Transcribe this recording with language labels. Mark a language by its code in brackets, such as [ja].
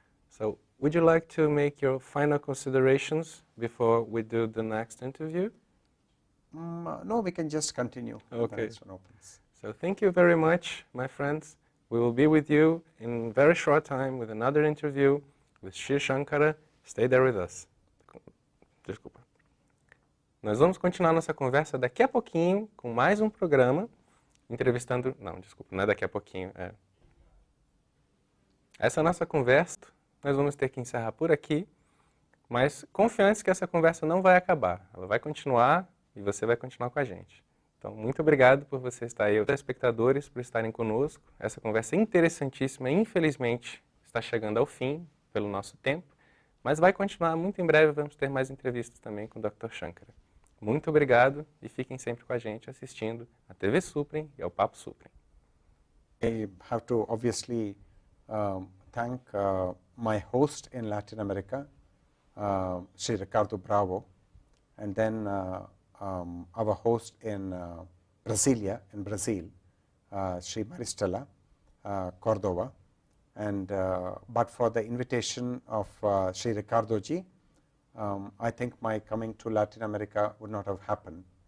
[en] So would you like to make your final considerations before we do the next interview? No, we can just continue. Okay. So thank you very much, my friends. We will be with you in a very short time with another interview with Sri Shankara. Stay there with us. [pt] Desculpa. Nós vamos continuar nossa conversa daqui a pouquinho com mais um programa entrevistando... Não, desculpa, não é daqui a pouquinho. Essa é a nossa conversa. Nós vamos ter que encerrar por aqui, mas confiantes que essa conversa não vai acabar. Ela vai continuar e você vai continuar com a gente. Então, muito obrigado por você estar aí, os espectadores, por estarem conosco. Essa conversa é interessantíssima, infelizmente, está chegando ao fim pelo nosso tempo, mas vai continuar. Muito em breve vamos ter mais entrevistas também com o Dr. Shankara. Muito obrigado e fiquem sempre com a gente assistindo a TV Suprem e ao Papo Suprem. [en] I have to obviously thank my host in Latin America, Sri Ricardo Bravo, and then our host in Brasilia, in Brazil, Sri Maristela Cordova, and but for the invitation of Sri Ricardo ji, I think my coming to Latin America would not have happened.